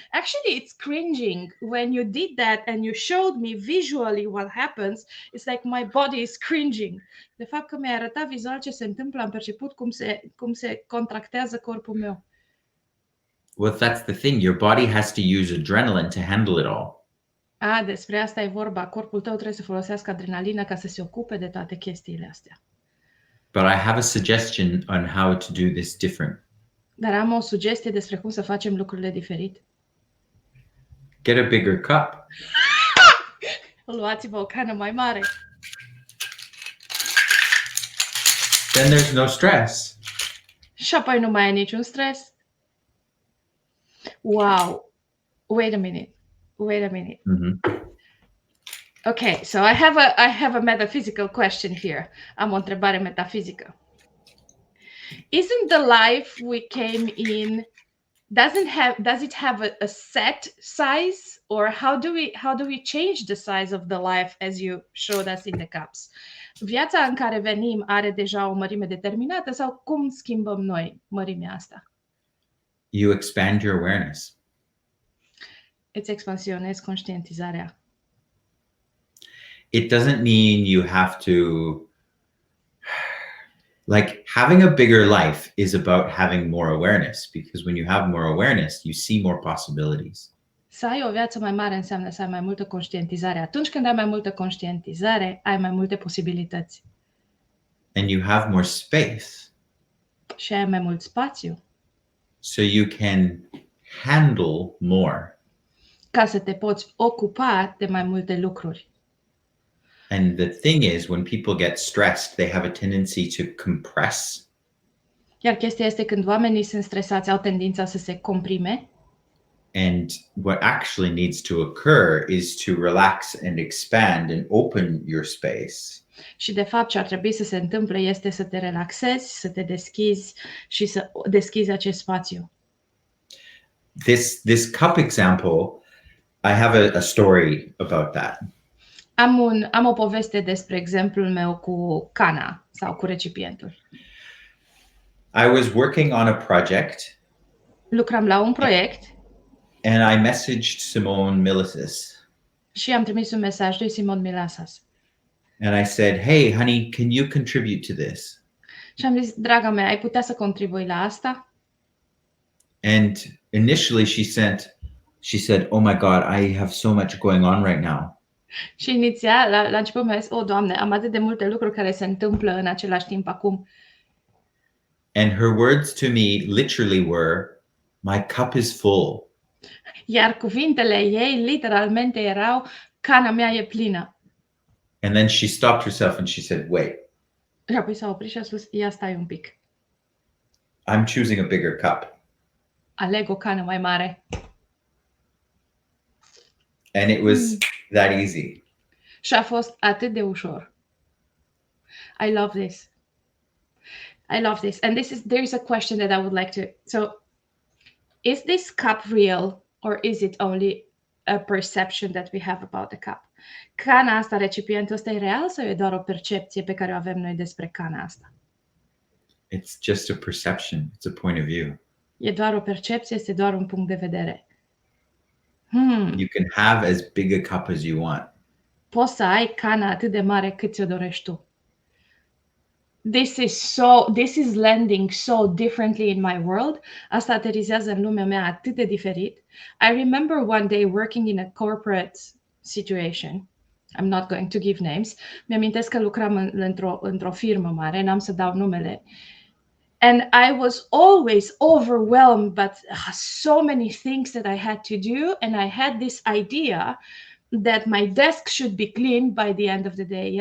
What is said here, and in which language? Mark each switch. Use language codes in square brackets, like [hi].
[en] Actually, it's cringing. When you did that and you showed me visually what happens, it's like my body is cringing. [ro] De fapt, că mi-ai arătat vizual ce se întâmplă, am perceput cum se contractează corpul meu. [en] Well, that's the thing. Your body has to use adrenaline to handle it all. [ro] Despre asta e vorba. Corpul tău trebuie să folosească adrenalină ca să se ocupe de toate chestiile astea. [en] But I have a suggestion on how to do this different. [ro] Dar am o sugestie despre cum să facem lucrurile diferit. [en] Get a bigger cup. [ro] Luați-vă o cană mai mare. [en] then there's no stress. [ro] Și apoi nu mai e niciun stres. [en] Wow. Wait a minute. Mm-hmm. Okay, so I have a metaphysical question here. [ro] Am o întrebare metafizică. [en] Isn't the life we came in does it have a set size, or how do we change the size of the life as you showed us in the cups? [ro] Viața în care venim are deja o mărime determinată sau cum schimbăm noi mărimea asta? [en] You expand your awareness. [ro] Îți expansionezi conștientizarea. [en] It doesn't mean you have to, like, having a bigger life is about having more awareness, because when you have more awareness, you see more possibilities. [ro] Să ai o viață mai mare înseamnă să ai mai multă conștientizare. Atunci când ai mai multă conștientizare, ai mai multe posibilități. [en] And you have more space. [ro] Și ai mai mult spațiu. [en] So you can handle more. [ro] Ca să te poți ocupa de mai multe lucruri. [en] And the thing is, when people get stressed, they have a tendency to compress. [ro] Iar chestia este când oamenii sunt stresați, au tendința să se comprime. [en] And what actually needs to occur is to relax and expand and open your space. [ro] Și de fapt ce ar trebui să se întâmple este să te relaxezi, să te deschizi și să deschizi acest spațiu. [en] This cup example, I have a story about that. [ro] Am o poveste despre exemplul meu cu cana sau cu recipientul. [en] I was working on a project. [ro] Lucram la un proiect. [en] And I messaged Simone Milicis. [ro] Și am trimis un mesaj lui Simon Milasas. [en] And I said, hey, honey, can you contribute to this? [ro] Și am zis, draga mea, ai putea să contribui la asta? [en] And initially she said, oh my God, I have so much going on right now. [ro] Și inițial, la început mi-a zis, Doamne, am atât de multe lucruri care se întâmplă în același timp acum. [en] And her words to me literally were, my cup is full. [ro] Iar cuvintele ei literalmente erau, cana mea e plină. [en] And then she stopped herself and she said, wait. [ro] Și apoi s-a oprit și a spus, ia stai un pic. [en] I'm choosing a bigger cup. [ro] Aleg o cană mai mare. [en] And it was that easy. [ro] Și a fost atât de ușor. [en] I love this. And there is a question that I would like to. So, is this cup real, or is it only a perception that we have about the cup? [ro] Cana asta, recipientul ăsta, e real sau e doar o percepție pe care o avem noi despre cana asta? [en] It's just a perception. It's a point of view. [ro] E doar o percepție, este doar un punct de vedere. [en] You can have as big a cup as you want. [ro] Poți să ai cana atât de mare cât ți-o dorești tu. [en] This is landing so differently in my world. [ro] Asta aterizează în lumea mea atât de diferit. [en] I remember one day working in a corporate situation. I'm not going to give names. [ro] Mi-amintesc că lucram într-o firmă mare, n-am să dau numele. [en] And I was always overwhelmed by so many things that I had to do, and I had this idea that my desk should be clean by the end of the day.